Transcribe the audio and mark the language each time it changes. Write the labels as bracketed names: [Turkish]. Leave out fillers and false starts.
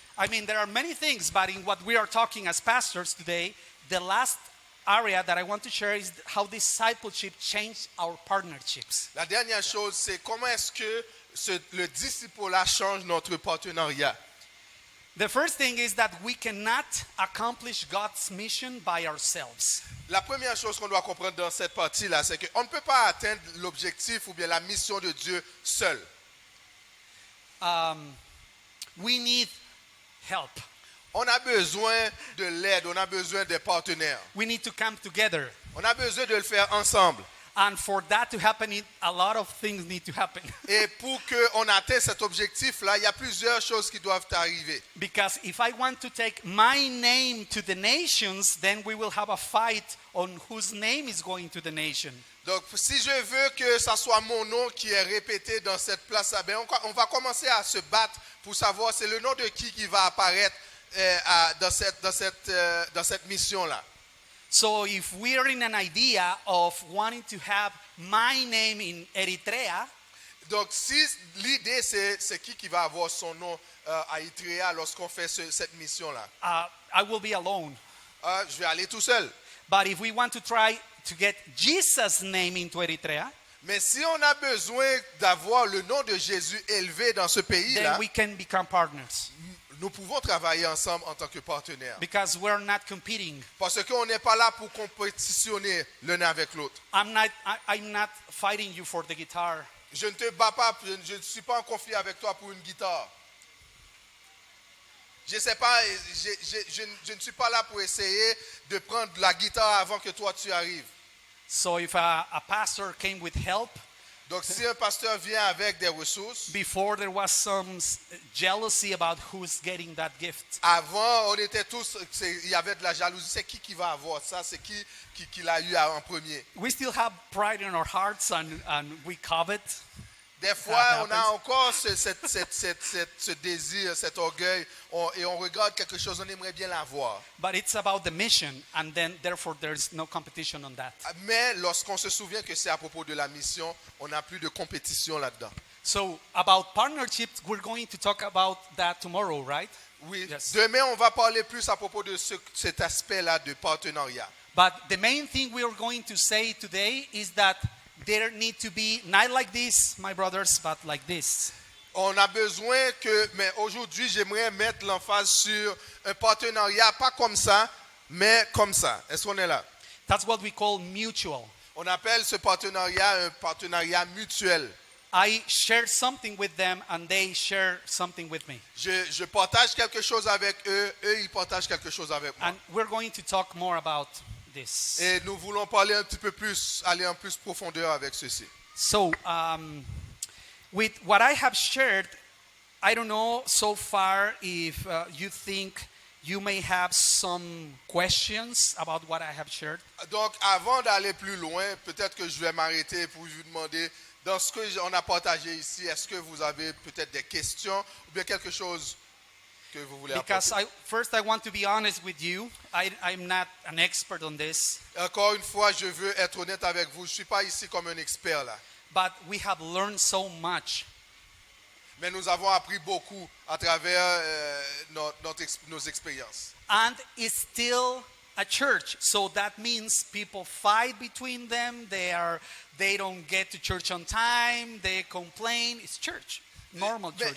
[English] I mean, there are many things, but in what we are talking as pastors today, the last area that I want to share is how discipleship changed our partnerships. [French] la dernière chose, c'est comment est-ce que le disciple-là change notre partenariat. [English] The first thing is that we cannot accomplish God's mission by ourselves. [French] La première chose qu'on doit comprendre dans cette partie-là, c'est qu'on ne peut pas atteindre l'objectif ou bien la mission de Dieu seul. [English] We need help. [French] On a besoin de l'aide, on a besoin des partenaires. [English] We need to come together. [French] On a besoin de le faire ensemble. [English] And for that to happen, a lot of things need to happen. [French] Et pour qu'on atteigne cet objectif-là, il y a plusieurs choses qui doivent arriver. [English] Because if I want to take my name to the nations, then we will have a fight on whose name is going to the nation. [French] Donc, si je veux que ça soit mon nom qui est répété dans cette place-là, ben on va commencer à se battre pour savoir c'est le nom de qui va apparaître dans cette mission-là. [English] So if we are in an idea of wanting to have my name in Eritrea, [French] Donc, si l'idée c'est qui va avoir son nom à Eritrea lorsqu'on fait cette mission-là, [English] I will be alone. [French] je vais aller tout seul. [English] But if we want to try to get Jesus' name into Eritrea, [French] Mais si on a besoin d'avoir le nom de Jésus élevé dans ce pays-là, [English] then we can become partners. [French] nous pouvons travailler ensemble en tant que partenaires. [English] Because we're not competing. [French] Parce qu'on n'est pas là pour compétitionner l'un avec l'autre. [English] I'm not fighting you for the guitar. [French] Je ne te bats pas, je ne suis pas en conflit avec toi pour une guitare. Je ne sais pas, je ne suis pas là pour essayer de prendre la guitare avant que toi tu arrives. [English] So if a pastor came with help, [French] Donc, si un pasteur vient avec des ressources, [English] Before there was some jealousy about who's getting that gift. [French] avant, on était tous, il y avait de la jalousie. C'est qui va avoir ça? C'est qui l'a eu en premier? [English] We still have pride in our hearts and we covet. [French] Des fois, [English] That [French] on a [English] happens. [French] encore ce désir, cet orgueil, et on regarde quelque chose, on aimerait bien l'avoir. [English] But it's about the mission, and then therefore there's no competition on that. [French] Mais lorsqu'on se souvient que c'est à propos de la mission, on n'a plus de compétition là-dedans. [English] So about partnerships, we're going to talk about that tomorrow, right? [French] Oui, [English] Yes. [French] demain, on va parler plus à propos de cet aspect-là de partenariat. [English] But the main thing we are going to say today is that there need to be not like this, my brothers, but like this. [French] On a besoin mais aujourd'hui, j'aimerais mettre l'emphase sur un partenariat, pas comme ça, mais comme ça. Est-ce qu'on est là? [English] That's what we call mutual. [French] On appelle ce partenariat un partenariat mutuel. [English] I share something with them and they share something with me. [French] Je partage quelque chose avec eux, eux ils partagent quelque chose avec moi. [English] And we're going to talk more about this. [French] Et nous voulons parler un petit peu plus, aller en plus profondeur avec ceci. [English] So, with what I have shared, I don't know so far if you think you may have some questions about what I have shared. [French] Donc avant d'aller plus loin, peut-être que je vais m'arrêter pour vous demander, dans ce qu'on a partagé ici, est-ce que vous avez peut-être des questions ou bien quelque chose que vous voulez [English] Because [French] apporter? [English] first I want to be honest with you. I'm not an expert on this, [French] Encore une fois, je veux être honnête avec vous. Je ne suis pas ici comme un expert là. [English] but we have learned so much. [French] Mais nous avons appris beaucoup à travers nos expériences. [English] And it's still a church, so that means people fight between them. They don't get to church on time. They complain. It's church, normal church.